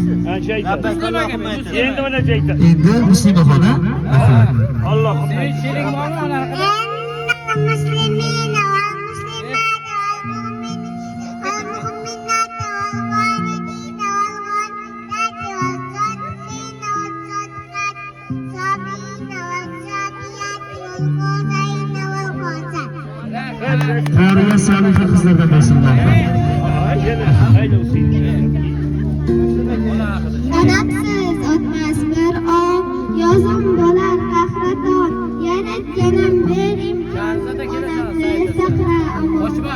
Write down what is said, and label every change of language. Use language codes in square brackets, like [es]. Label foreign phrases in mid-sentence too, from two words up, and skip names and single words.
[uz] Qancha aytadi? Endi qancha aytadi? Endi Muslimaxona. Allohim. [ar] المسلمين والمسلمات والمؤمنين والمؤمنات والقانتين والقانتات والصادقين والصادقات والصابرين والصابرات والخاشعين والخاشعات. [uz] Qoriya soliha qizlardan bo'lsinlar. Qanaqsiz o'tmas bir oy, yozim bo'lar qahraton, yaratganim ber imkon, onamni saqla omon.